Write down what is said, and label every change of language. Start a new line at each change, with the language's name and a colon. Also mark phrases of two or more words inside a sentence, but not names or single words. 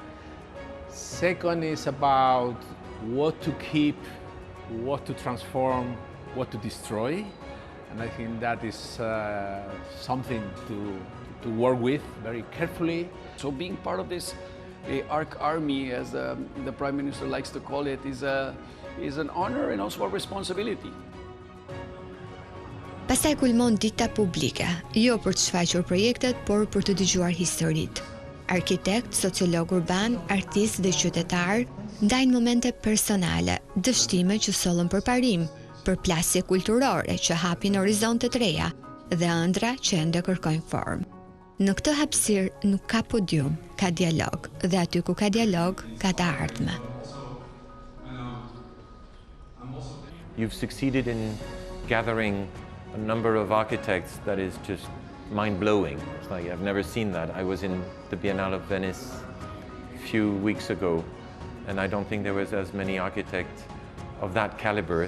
English: Second is about what to keep, what to transform, what to destroy, and I think that is something to work with very carefully. So being part of this ARC army, as the Prime Minister likes to call it, is an honor and also a responsibility.
Albanian: Pastaj kulmon dita publike, jo për të shfaqur projektet, por për të dëgjuar historitë. arkitekt, sociolog urban, artist dhe qytetar, ndajnë momente personale, dështime që sollën përparim, përplasje kulturore që hapin horizonte të reja dhe ëndra që ende kërkojnë formë. Në këtë hapësirë nuk ka podium, ka dialog, dhe aty ku ka dialog, ka të ardhme.
English: You've succeeded in gathering a number of architects that is just mind-blowing. It's like, I've never seen that. I was in the Biennale of Venice a few weeks ago, and I don't think there was as many architects of that caliber.